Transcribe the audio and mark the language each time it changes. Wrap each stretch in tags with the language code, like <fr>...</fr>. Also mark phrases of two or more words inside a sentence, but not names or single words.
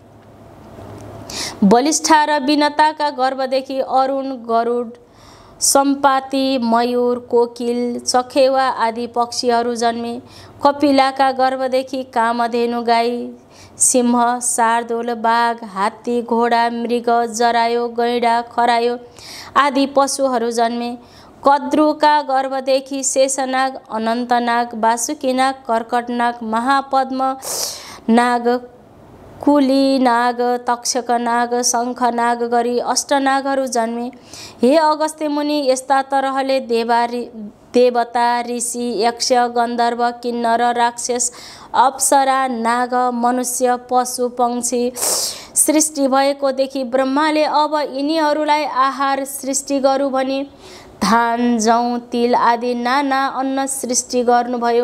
<ne>बलिष्ठा र विनताका गर्भदेखि अरुण, गरुड, सम्पाती, मयूर, कोकिल, चखेवा आदि पक्षीहरू जन्मे। कपिलाका गर्भदेखि कामधेनु, गाई, सिंह, शार्दूल, बाघ, हात्ती, घोडा, मृग, जरायो, गैंडा, खरायो आदि पशुहरू जन्मे। कद्रुका गर्भदेखि शेषनाग, अनन्तनाग, वासुकीनाग, कर्कटनाग, महापद्म नाग, कुलीनाग, तक्षकनाग, शङ्खनाग गरी अष्टनागहरू जन्मे। हे अगस्त्य मुनि, यस्ता तरहले देवता, ऋषि, यक्ष, गन्धर्व, किन्नर, राक्षस, अप्सरा, नाग, मनुष्य, पशु, पक्षी सृष्टि भएको देखि ब्रह्माले अब यिनीहरूलाई आहार सृष्टि गरौँ भनी धान, जौ, तिल आदि नाना अन्न सृष्टि गर्नुभयो।</ne>